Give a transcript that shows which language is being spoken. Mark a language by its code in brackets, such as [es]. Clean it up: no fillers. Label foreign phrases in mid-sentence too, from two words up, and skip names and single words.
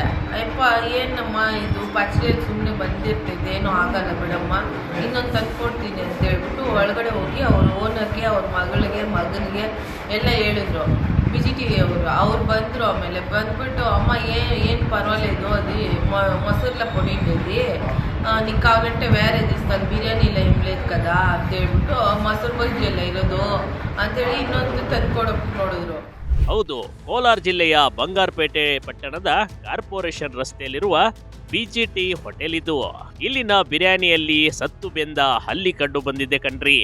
[kn] ಅಯ್ಯಪ್ಪ ಏನಮ್ಮ ಇದು ಪಚಡಿಯಲ್ಲಿ ಸುಮ್ಮನೆ ಬಂದಿರ್ತೈತೆ, ಏನೂ ಆಗಲ್ಲ ಬಿಡಮ್ಮ, ಇನ್ನೊಂದು ತಂದ್ಕೊಡ್ತೀನಿ ಅಂತ ಹೇಳ್ಬಿಟ್ಟು ಒಳಗಡೆ ಹೋಗಿ ಅವ್ರ ಓನರ್ಗೆ, ಅವ್ರ ಮಗನಿಗೆ ಎಲ್ಲ ಹೇಳಿದ್ರು. BGT ಅವ್ರು ಬಂದರು. ಆಮೇಲೆ ಬಂದ್ಬಿಟ್ಟು ಅಮ್ಮ ಏನು ಪರವಾಗಿಲ್ಲ, ಅದು ಮೊಸರೆಲ್ಲ [te] పొడిండేది, నీకు కావాలంటే వేరే తీస్తాను, బిర్యానీ ఇలా ఏం లేదు కదా [kn] ಅಂತ ಹೇಳ್ಬಿಟ್ಟು ಮೊಸರು ಬಜ್ಜಿ ಎಲ್ಲ ಇರೋದು ಅಂತೇಳಿ ಇನ್ನೊಂದು ತಂದ್ಕೊಡಕ್ಕೆ ನೋಡಿದ್ರು. ಹೌದು, ಕೋಲಾರ ಜಿಲ್ಲೆಯ ಬಂಗಾರಪೇಟೆ ಪಟ್ಟಣದ ಕಾರ್ಪೊರೇಷನ್ ರಸ್ತೆಯಲ್ಲಿರುವ BGT ಹೋಟೆಲ್ ಇದು. ಇಲ್ಲಿನ ಬಿರಿಯಾನಿಯಲ್ಲಿ ಸತ್ತು ಬೆಂದ ಹಲ್ಲಿ ಕಂಡು ಬಂದಿದೆ ಕಣ್ರಿ.